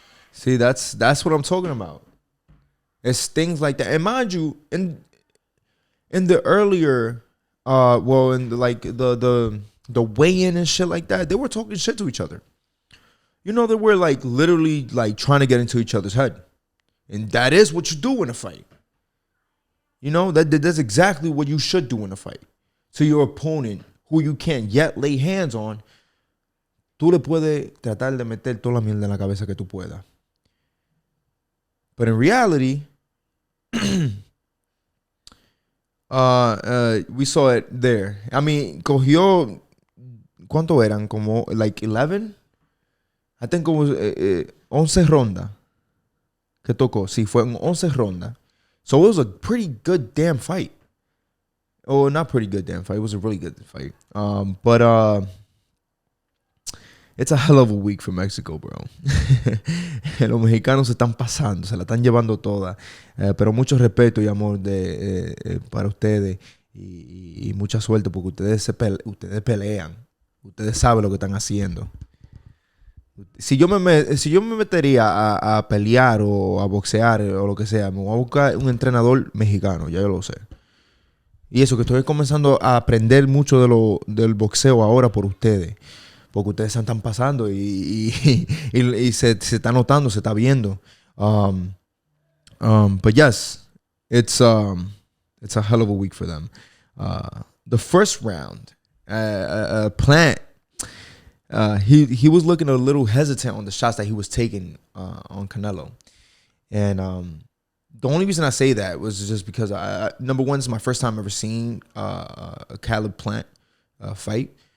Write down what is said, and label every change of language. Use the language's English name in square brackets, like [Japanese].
[English] See, that's what I'm talking about. It's things like that. And mind you, in the earlier, in the weigh-in and shit like that, they were talking shit to each other. You know, they were like literally like trying to get into each other's head, and that is what you do in a fight. You know, that's exactly what you should do in a fight. To your opponent, who you can't yet lay hands on, [Spanish] tú le puedes tratar de meter toda la mierda en la cabeza que tú puedas. [English] But in reality, we saw it there. I mean, [Spanish] cogió, ¿cuánto eran? Como like 11? I [English] I think it was 11 [Spanish] ronda que tocó. Sí, fue en 11 ronda. [English] So it was a pretty good damn fight. Oh, not pretty good damn fight. It was a really good fight. But it's a hell of a week for Mexico, bro. [Spanish] Los mexicanos se están pasando, se la están llevando toda. Pero mucho respeto y amor para ustedes. Y mucha suerte porque ustedes pelean. Ustedes saben lo que están haciendo. Si yo me metería a pelear o a boxear o lo que sea, me voy a buscar un entrenador mexicano, ya yo lo sé. Y eso que estoy comenzando a aprender mucho del boxeo ahora por ustedes. Porque ustedes se están pasando y se está notando, se está viendo. [English] But yes, it's a hell of a week for them. The first round, Plant, he was looking a little hesitant on the shots that he was taking on Canelo. And the only reason I say that was just because, number one, it's my first time ever seeing a Caleb Plant fight.